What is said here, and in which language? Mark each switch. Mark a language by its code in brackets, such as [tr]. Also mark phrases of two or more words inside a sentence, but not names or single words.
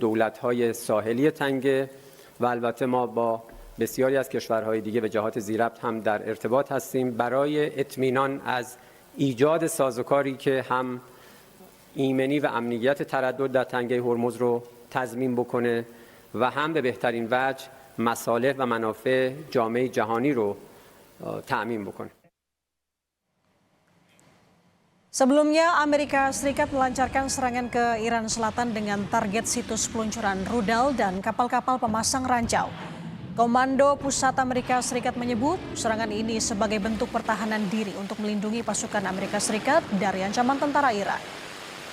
[fa] دولت‌های ساحلی تنگه و البته ما با بسیاری از کشورهای دیگه به جهات ذی‌ربط هم در ارتباط هستیم برای اطمینان از ایجاد سازوکاری که هم ایمنی و امنیت تردد در تنگه هرمز رو تضمین بکنه و هم به بهترین وجه مصالح و منافع جامعه جهانی رو تأمین بکنه. [id] Sebelumnya, Amerika Serikat melancarkan serangan ke Iran Selatan dengan target situs peluncuran rudal dan kapal-kapal pemasang ranjau. Komando Pusat Amerika Serikat menyebut serangan ini sebagai bentuk pertahanan diri untuk melindungi pasukan Amerika Serikat dari ancaman tentara Iran.